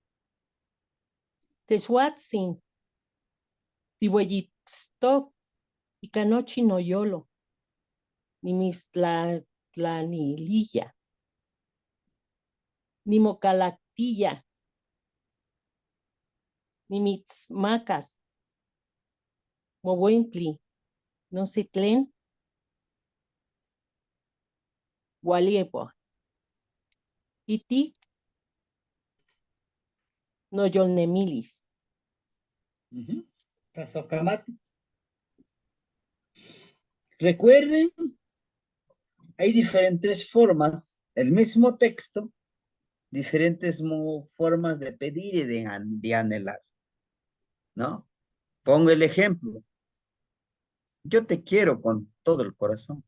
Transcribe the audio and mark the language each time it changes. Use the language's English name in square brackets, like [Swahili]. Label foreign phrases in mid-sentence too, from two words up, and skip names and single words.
[Nahuatl languages] Techuatzin, tihueyitztoc, icanochi noyolo, nimistlatlanililla, nimocalactilla, nimitzmacas, mobuentli, [Spanish] no sé [Nahuatl languages] tlen, Gualiepo. Iti no yolnemilis. Tlazocamati. [Spanish] Recuerden, hay diferentes formas, el mismo texto, diferentes formas de pedir y de anhelar, ¿no? Pongo el ejemplo. Yo te quiero con todo el corazón.